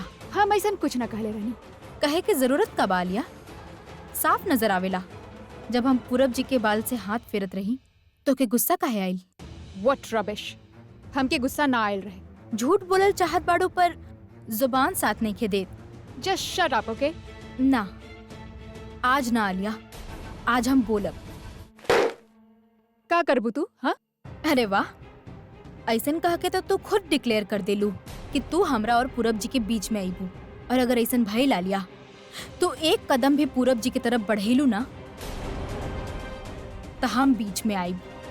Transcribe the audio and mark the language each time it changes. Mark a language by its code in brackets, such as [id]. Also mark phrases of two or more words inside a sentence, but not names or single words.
[bho] हम ऐसा कुछ ना कहले रहनी। कहे के जरूरत का बालिया साफ नजर आवेला। जब हम पूरब जी के बाल से हाथ फेरत रही तो के गुस्सा काहे आइल? [en] What rubbish. [bho] हमके गुस्सा ना आयल रहे। झूठ बोलल चाहत बाड़ू पर जुबान साथ नहीं खे देत। [en] Just shut up okay. [bho] ना, आज ना आलिया, आज हम बोलब। का करबू तू? हाँ, अरे वाह, ऐसन कह के तो तू खुद डिक्लेयर कर देलू कि तू हमरा और पूरब जी के बीच में आईबू। और अगर ऐसन भइल आलिया तो एक कदम भी पूरब जी की तरफ बढ़ेलू ना तो हम बीच में आईब।